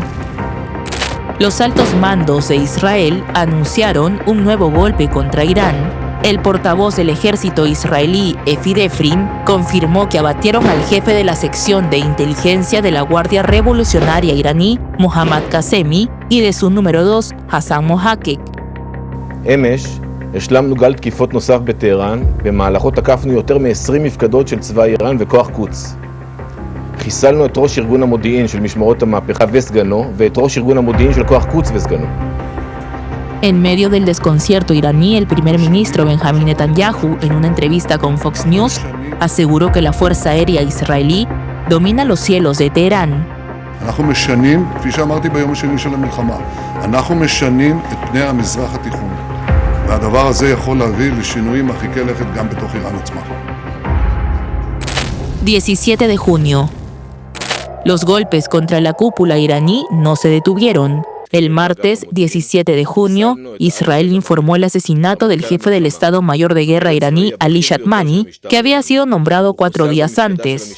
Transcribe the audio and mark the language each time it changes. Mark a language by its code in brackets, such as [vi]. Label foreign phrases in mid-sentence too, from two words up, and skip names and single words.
[es] Los altos mandos de Israel anunciaron un nuevo golpe contra Irán. El portavoz del ejército israelí, Efi Defrin, confirmó que abatieron al jefe de la sección de inteligencia de la Guardia Revolucionaria iraní, Mohammad Qasemi, y de su número 2, Hassan Mohakek. [he] אמש השלמנו גל תקיפות נוסף בטהרן, במהלכו תקפנו יותר מ-20 מפקדות של צבא איראן וכוח קודס. חיסלנו את ראש ארגון המודיעין של משמרות המהפכה וסגנו, ואת ראש ארגון המודיעין של כוח קודס וסגנו. [es] En medio del desconcierto iraní, el primer ministro Benjamín Netanyahu, en una entrevista con Fox News, aseguró que la Fuerza Aérea israelí domina los cielos de Teherán. [he] אנחנו משנים, כפי שאמרתי ביום השני של המלחמה, אנחנו משנים את פני המזרח התיכון. והדבר הזה יכול להביא לשינויים מרחיקי לכת גם בתוך איראן עצמה. [es] 17 de junio. Los golpes contra la cúpula iraní no se detuvieron. El martes 17 de junio, Israel informó el asesinato del jefe del Estado Mayor de Guerra iraní, Ali Shatmani, que había sido nombrado 4 días antes.